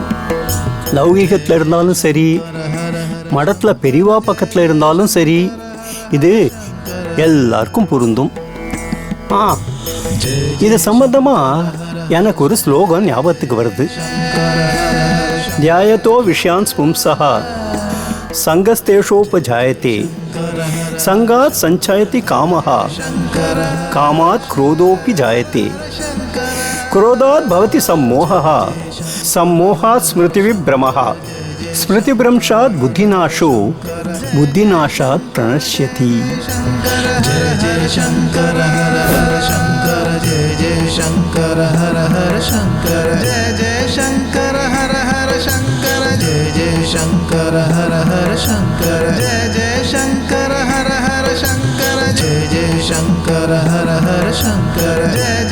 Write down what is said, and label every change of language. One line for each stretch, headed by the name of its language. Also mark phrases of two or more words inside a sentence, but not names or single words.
Tamil: லௌகீகத்தில் இருந்தாலும் சரி, மடத்துல பெரியவா பக்கத்துல இருந்தாலும் சரி, இது எல்லாருக்கும் பொருந்தும். இது சம்பந்தமா எனக்கு ஒரு ஸ்லோகன் ஞாபகத்துக்கு வருது.
Sanskrit: ध्यायतो विषयान् पुंसः सङ्गस्तेषूपजायते सङ्गात् सञ्जायते कामः कामात् क्रोधोपि जायते क्रोधात् भवति सम्मोहः सम्मोहात् स्मृतिविभ्रमः स्मृतिभ्रंशात् बुद्धिनाशो बुद्धिनाशात् प्रणश्यति. जय जय शंकर हर हर शंकर जय जय शंकर हर हर शंकर जय जय शंकर हर हर शंकर जय जय शंकर हर हर शंकर जय जय शंकर हर हर शंकर जय जय शंकर हर हर शंकर जय